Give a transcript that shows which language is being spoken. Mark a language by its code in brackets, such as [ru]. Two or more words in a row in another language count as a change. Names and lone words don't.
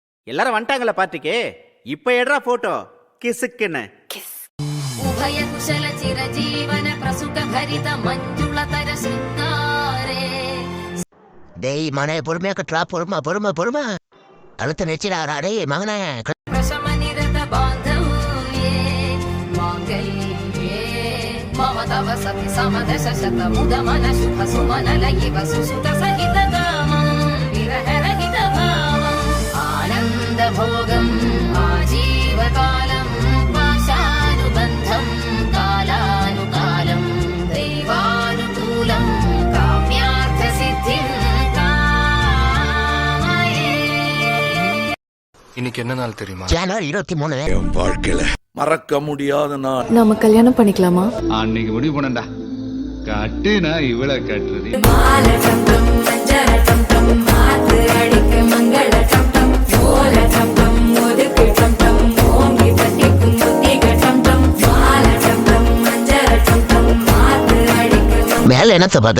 [ta] எல்லாரும் வந்துட்டாங்களா பார்ட்டிக்கு? இப்ப எடுறா போட்டோ கிசுக்குன்னு. [sa] ಉಭಯ ಕುಶಲ ಚಿರಜೀವನ ಪ್ರಸುಖ ಭರಿತ ಮಂಜುಳತರ ಶೃಂಗಾರೇ. [ta] டேய் மனே பொறுமையா கட்டுறா, பொறுமை அழுத்த நெச்சிடாரா டேய் மகனே. [sa] ಪ್ರಶಮ ನಿರತ ಬಾಂಧವ್ಯೇ ಮಾಂಗಲ್ಯೇ ಮಮ ತವ ಸತಿ ಸಮದಶ ಶತ ಮುದ ಮನ ಶುಭ ಸುಮನ ಲಯಿವ ಸುಸುತ ಸಹಿತ ಕಾಮಂ ವಿರಹ ರಹಿತ ಭಾವಂ ಆನಂದ ಭೋಗಂ ಆಜೀವಕಾಲಂ ಪಾಶಾನುಬಂಧಂ ಕಾಲಾನುಕಾಲಂ ದೈವಾನುಕೂಲಂ ಕಾಮ್ಯಾರ್ಥ ಸಿದ್ಧಿಂ ಕಾಮಯೇ. [ta] இன்னைக்கு என்ன நாள் தெரியுமா? ஜனவரி 23. என் வாழ்க்கையில மறக்க முடியாத நாள். நாம கல்யாணம் பண்ணிக்கலாமா? அன்னைக்கு முடிவு பண்ணண்டா, கட்டுனா இவளை கட்டுறது. மேல என்னத்த பாக்குற?